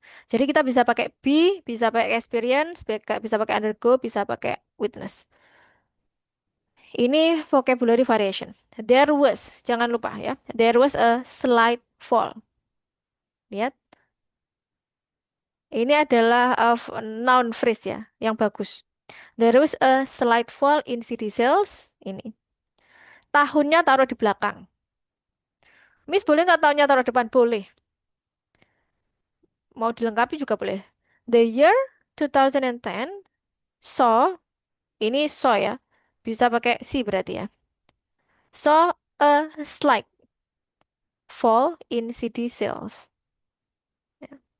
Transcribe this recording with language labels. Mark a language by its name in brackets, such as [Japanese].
[Indonesian] Jadi kita bisa pakai be, bisa pakai experience, bisa pakai undergo, bisa pakai witness. Ini vocabulary variation. [English] There was, [Indonesian] jangan lupa ya. [English] There was a slight fall. [Indonesian] Lihat, ini adalah noun phrase ya, yang bagus. [English] There was a slight fall in CD sales. [Indonesian] Ini. Tahunnya taruh di belakang. Miss boleh nggak tahunnya taruh depan? Boleh. Mau dilengkapi juga boleh. [English] The year 2010 saw, [Indonesian] ini saw ya. Bisa pakai si berarti ya. [English] Saw a slight fall in CD sales. Ya.